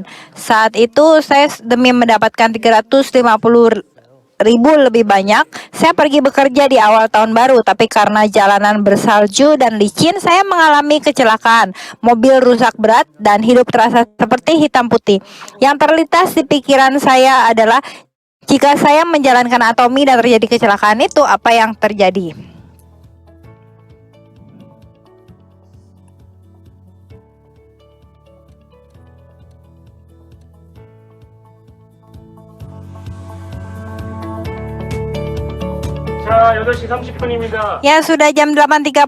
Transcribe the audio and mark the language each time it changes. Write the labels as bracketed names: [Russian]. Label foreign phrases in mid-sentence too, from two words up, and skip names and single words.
[Indonesian] Saat itu saya demi mendapatkan 350.000 lebih banyak, saya pergi bekerja di awal tahun baru, tapi karena jalanan bersalju dan licin, saya mengalami kecelakaan. Mobil rusak berat dan hidup terasa seperti hitam putih. Yang terlintas di pikiran saya adalah, jika saya menjalankan Atomy dan terjadi kecelakaan itu, apa yang terjadi? [Korean] 자, 8시 30분입니다. [Indonesian] Ya, sudah jam 8.30.